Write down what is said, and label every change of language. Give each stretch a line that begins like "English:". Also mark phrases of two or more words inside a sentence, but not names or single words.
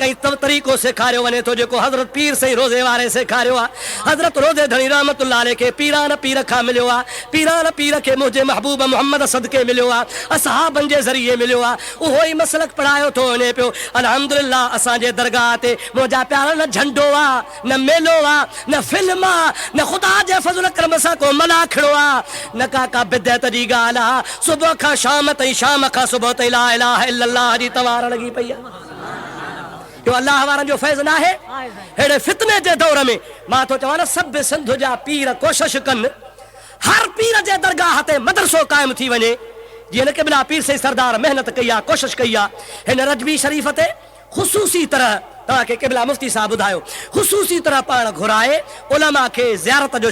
Sindhi: ऐं तरीक़ो सेखारियो वञे थो जेको हज़रत पीर सही रोज़े वारे सेखारियो आहे हज़रत रोज़े धणी
Arabic: رحمة الله عليه
Sindhi: खे पीरान पीर खां मिलियो आहे पीरान पीर खे मुंहिंजे महबूब मोहम्मद सदके मिलियो आहे असहाबनि जे ज़रिए मिलियो आहे उहो ई मसलक पढ़ायो थो वञे पियो अल्हम्दुलिल्लाह असांजे दरगाह ते मुंहिंजा प्यारा न झंडो आहे न मेलो आहे न फिल्म आहे न ख़ुदा जे फज़ल करम सां को मलाखड़ो आहे न का बिदअत जी ॻाल्हि आहे सुबुह खां शाम ताईं शाम खां सुबुह ताईं
Arabic: لا إله إلا الله
Sindhi: जी तवार लॻी पई आहे जो अल्लाह वारनि जो फैज़ न आहे हेड़े फितने जे दौर में मां थो चवां न सभु सिंध जा पीर कोशिश कनि हर पीर जे दरगाह ते मदरसो क़ाइमु थी वञे जीअं न क़िबला पीर से सरदार मेहनत कई आहे कोशिश कई आहे हिन रजबी शरीफ़ ते ख़ुसूसी तरह तव्हांखे क़िबला मुफ्ती साहब ॿुधायो ख़ुसूसी तरह पाण घुराए उलमा खे ज़ियारत जो